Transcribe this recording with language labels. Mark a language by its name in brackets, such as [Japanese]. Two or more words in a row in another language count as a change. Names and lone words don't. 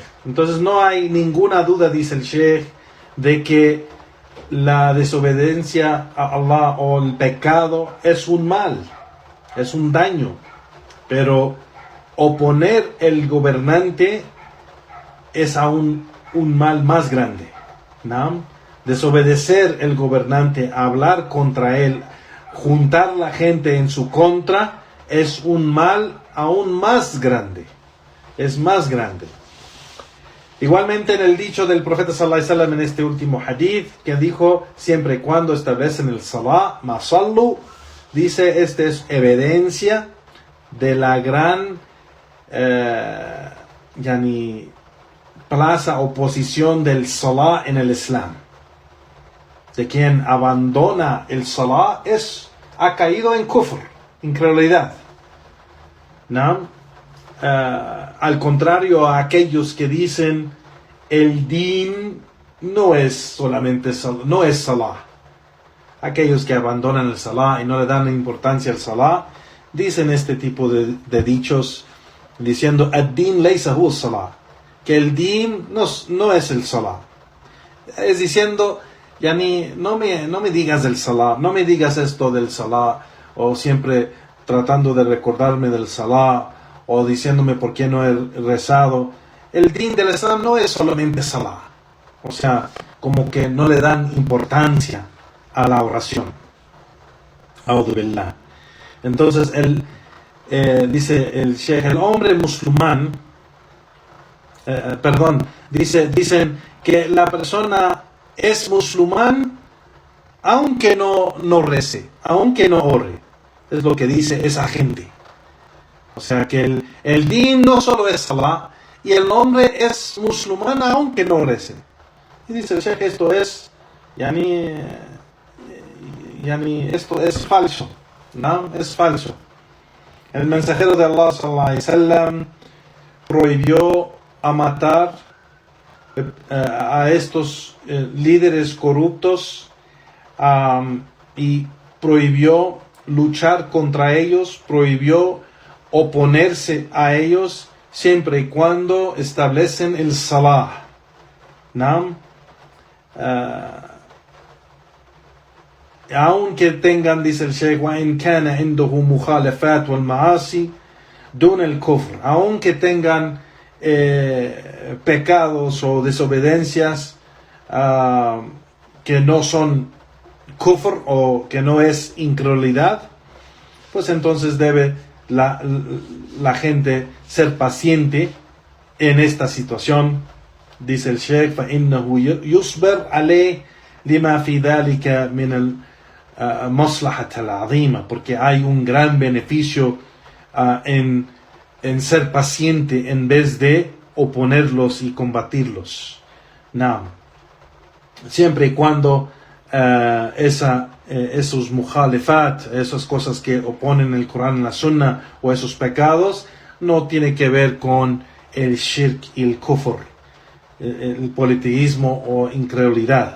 [Spanish] Entonces no hay ninguna duda, dice el Sheikh, de que la desobediencia a Allah o el pecado es un mal, es un daño, pero oponer el gobernante es aún un mal más grande, ¿no? Desobedecer el gobernante, hablar contra él, juntar la gente en su contra, es un mal aún más grande, es más grande. Igualmente en el dicho del profeta [Arabic] صلى الله عليه وسلم [Spanish] en este último hadith, que dijo, siempre y cuando establecen el salah, [Arabic] ما صلوا, [Spanish] dice, esta es evidencia de la gran plaza o posición del salah en el Islam. De quien abandona el salah ha caído en kufr, incredulidad, ¿no? Al contrario a aquellos que dicen el din no es solamente no es salah. Aquellos que abandonan el salah y no le dan importancia al salah dicen este tipo de dichos diciendo [Arabic] الدين ليس هو صلاة, [Spanish] que el din no es el salah. Es diciendo, no me digas del salah, no me digas esto del salah, o siempre tratando de recordarme del salah, o diciéndome por qué no he rezado. El din del Islam no es solamente salah. O sea, como que no le dan importancia a la oración. [Arabic] أعوذ بالله. [Spanish] Entonces, dice el Sheikh, el hombre musulmán, dicen que la persona es musulmán aunque no rece, aunque no ore. Es lo que dice esa gente. O sea que el din no solo es salah, y el hombre es musulmán aunque no rece. Y dice el Sheikh, esto es esto es falso, ¿no? Es falso. El mensajero de Allah [Arabic] صلى الله عليه وسلم [Spanish] prohibió a matar a estos líderes corruptos y prohibió luchar contra ellos, prohibió oponerse a ellos siempre y cuando establecen el salah, ¿no? Aunque tengan, dice el Sheikh, [Arabic] وَإِنْ كَانَ عِنْدَهُ مُخَالَفَاتٌ وَالْمَعَاصِي دُونَ الْكُفْرِ, [Spanish] aunque tengan pecados o desobediencias que no son kufr o que no es incredulidad, pues entonces debe la gente ser paciente en esta situación. Dice el Sheikh, [Arabic] فَإِنَّهُ يُصْبِرْ عَلَيْهِ لِمَا فِي ذَلِكَ مِنَ الْمَصْلَحَةِ الْعَظِيمَةِ, [Spanish] porque hay un gran beneficio en ser paciente en vez de oponerlos y combatirlos. No. Siempre y cuando esos mukhalifat, esas cosas que oponen el Corán y la Sunna, o esos pecados, no tiene que ver con el shirk y el kufr, el politeísmo o incredulidad.